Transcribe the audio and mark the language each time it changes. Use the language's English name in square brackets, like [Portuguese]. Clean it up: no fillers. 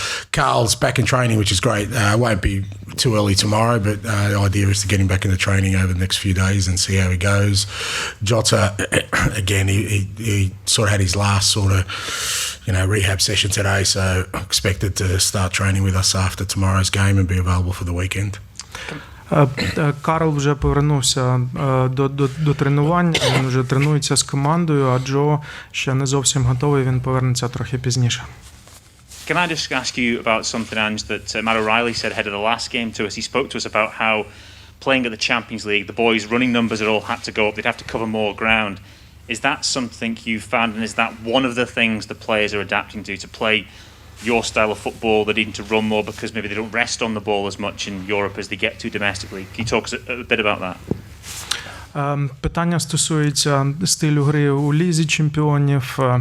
[English] Carl's back in training, which is great. Won't be too early tomorrow, but the idea is to get him back into training over the next few days and see how he goes. Jota, again, he sort of had his last sort of, rehab session today, so expected to start training with us after tomorrow's game and be available for the weekend. [Ukrainian] Карл вже повернувся до тренувань, він вже тренується з командою, а Джо ще не зовсім готовий, він повернеться трохи пізніше. [English] Can I just ask you about something, Ange, that Matt O'Reilly said ahead of the last game to us? He spoke to us about how playing at the Champions League, the boys' running numbers had all had to go up, they'd have to cover more ground. Is that something you found, and is that one of the things the players are adapting to play your style of football, they're needing to run more because maybe they don't rest on the ball as much in Europe as they get to domestically? Can you talk a bit about that? [Ukrainian] Питання стосується стилю гри у Лізі чемпіонів.